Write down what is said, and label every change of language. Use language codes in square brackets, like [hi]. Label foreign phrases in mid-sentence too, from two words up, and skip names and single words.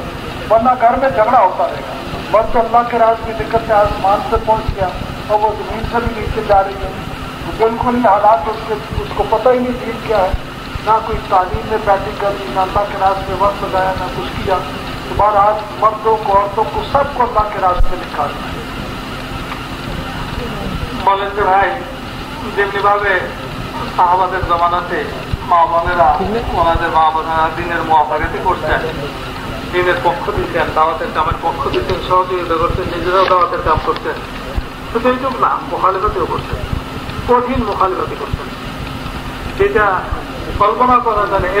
[ur] ورنہ گھر میں جھگڑا ہوتا رہے گا. مرد تو اللہ کے راز میں نکل کے آسمان سے پہنچ گیا اور وہ زمین سے بھی نیچے جا رہی ہے, تو بالکل ہی حالات اس کو پتہ ہی نہیں دین کیا ہے, نہ کوئی تعلیم میں بیٹھی کرنی, نہ اللہ کے راز میں وقت لگایا, نہ کچھ کیا. تو بہرحال مردوں کو, عورتوں کو, سب کو اللہ کے راستے نکالنا ہے. [bn] বলেন যে ভাই, যেমনি ভাবে সাহাবাদের জমানাতে মা বোনেরা, ওনাদের মা বোনেরা দিনের মুআফাকাতি করছেন, দিনের পক্ষ দিচ্ছেন, দাওয়াতের কামের পক্ষ দিচ্ছেন, সহযোগিতা করছেন, নিজেরাও দাওয়াতের কাম করছেন, শুধু এইটুক না, মুখালিফাতিও করছেন, কঠিন মুখালিফাতি করছেন, যেটা কল্পনা করা যায় না.